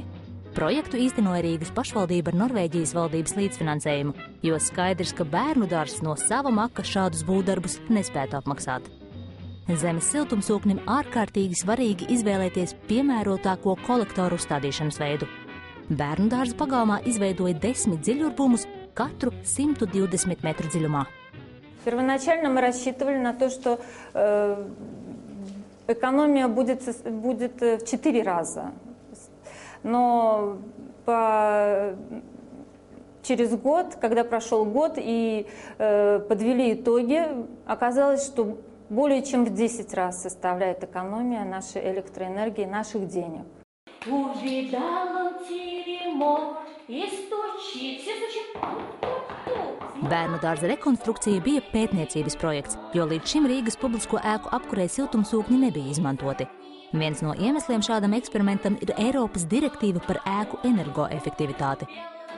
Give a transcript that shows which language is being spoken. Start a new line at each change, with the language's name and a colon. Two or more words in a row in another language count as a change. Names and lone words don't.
Latvian: Projektu īstenoja Rīgas pašvaldība ar Norvēģijas valdības līdzfinansējumu, jo skaidrs, ka bērnu dārzs no sava maka šādus būvdarbus nespētu apmaksāt. Zemes siltumsūknim ārkārtīgi svarīgi izvēlēties piemērotāko kolektoru uzstādīšanas veidu. Bērnu dārza pagalmā izveidoja 10 dziļurbumus, katru 120 metru dziļumā.
Russian: Первоначально мы рассчитывали на то, что экономия будет в 4 раза. Но через год, когда прошел год и подвели итоги, оказалось, что более чем в 10 раз составляет экономия нашей электроэнергии, наших денег.
Latvian: Bērnu dārza rekonstrukcija bija pētniecības projekts, jo līdz šim Rīgas publisko ēku apkurei siltumsūkņi nebija izmantoti. Viens no iemesliem šādam eksperimentam ir Eiropas direktīva par ēku energoefektivitāti.